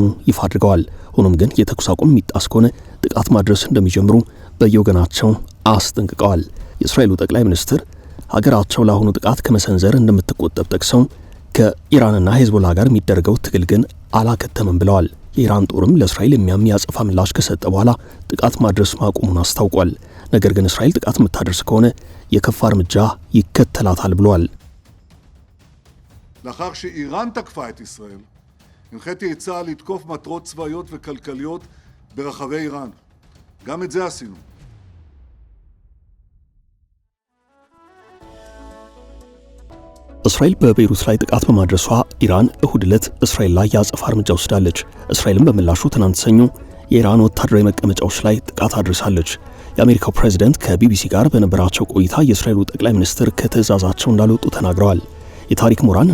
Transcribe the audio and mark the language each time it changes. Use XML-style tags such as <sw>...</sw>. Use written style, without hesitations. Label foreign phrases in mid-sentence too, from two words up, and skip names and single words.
<am>ይፋ አድርገዋል። ሆኖም ግን የተኩስ አቁም የሚጣስ ከሆነ ጥቃት ማድረስ እንደሚጀምሩ በየወገናቸው አስጠንቅቀዋል። የእስራኤሉ ጠቅላይ ሚኒስትር ሀገራቸው ለአሁኑ ጥቃት ከመሰንዘር እንደምትቆጠብ ጠቅሰው ከኢራንና ሄዝቦላ ጋር የሚደረገው ትግል ግን አላከተመም ብለዋል። የኢራን ጦርም ለእስራኤል የሚያጸፋ ምላሽ ከሰጠ በኋላ ጥቃት ማድረስ ማቆሙን አስታውቋል። ነገር ግን እስራኤል ጥቃት የምታደርስ ከሆነ የከፋ እርምጃ ይከተላታል ብለዋል።</am> <he>לאחר שאיראן תקפה את ישראל, הנחיתי את צה"ל לתקוף מטרות צבאיות וכלכליות ברחבי איראן. גם את זה עשינו.</he> <am>እስራኤል በቤይሩት ላይ ጥቃት በማድረሷ ኢራን እሁድ ዕለት እስራኤል ላይ ያጸፋ እርምጃ ወስዳለች። እስራኤልም በምላሹ ትናንት ሰኞ የኢራን ወታደራዊ መቀመጫዎች ላይ ጥቃት አድርሳለች። የአሜሪካው ፕሬዚደንት ከቢቢሲ ጋር በነበራቸው ቆይታ የእስራኤሉ ጠቅላይ ሚኒስትር ከትዕዛዛቸው እንዳልወጡ ተናግረዋል። የታሪክ ምሁራን</am>